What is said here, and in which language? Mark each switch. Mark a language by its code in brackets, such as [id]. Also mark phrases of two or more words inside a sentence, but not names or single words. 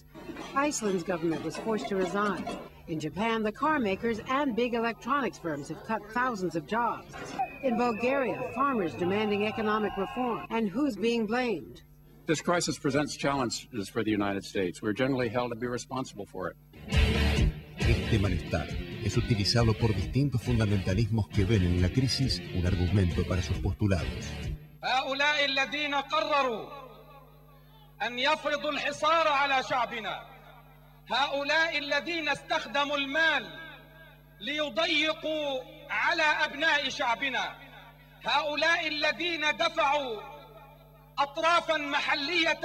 [en] Iceland's government was forced to resign. In Japan, the car makers and big electronics firms have cut thousands of jobs. In Bulgaria, farmers demanding economic reform. And who's being blamed? This crisis presents challenges for the United States. We're generally held to be responsible for it. [es] Este malestar es utilizado por distintos fundamentalismos que ven en la crisis un argumento para sus postulados. [ar] هؤلاء الذين قرروا أن يفرضوا الحصار على شعبنا، هؤلاء الذين استخدموا المال ليضيقوا على أبناء شعبنا، هؤلاء الذين دفعوا أطرافا محلية